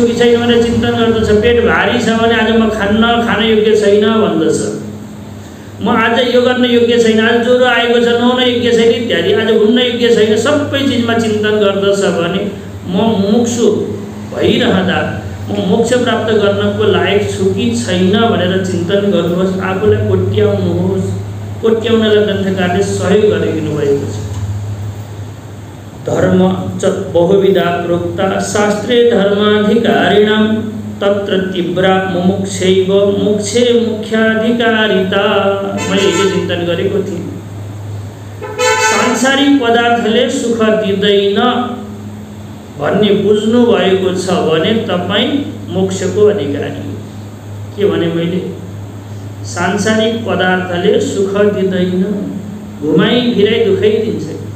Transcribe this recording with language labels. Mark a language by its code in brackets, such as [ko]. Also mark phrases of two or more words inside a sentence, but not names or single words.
[ne] कि छैन भनेर चिन्तन गर्दछ, पेट भारी छ भने आज म खान योग्य छैन भन्दछ, म आज यो गर्न योग्य छैन, आज ज्वरो आएको छ नुहाउन योग्य छैन इत्यादि, आज घुम्न योग्य छैन, सबै चिजमा चिन्तन गर्दछ भने म मुमुक्षु भइरहँदा म मोक्ष प्राप्त गर्नको लायक छु कि छैन भनेर चिन्तन गर्नुहोस्, आफूलाई कोट्याउनुहोस्। कोट्याउनलाई ग्रन्थकारले सहयोग गरिदिनु भएको छ। [sa] धर्म च बहुविधा प्रोक्ता शास्त्रे धर्माधिकारिणां तत्र तीव्रा मुमुक्षैव मोक्षे मुख्याधिकारिता। [ne] मैले हिजो चिन्तन गरेको थिएँ, सांसारिक पदार्थले सुख दिँदैन भन्ने बुझ्नु भएको छ भने तपाईँ मोक्षको अधिकारी हो। के भने मैले सांसारिक पदार्थले सुख दिँदैन, घुमाइ फिराइ दुखै दिन्छ।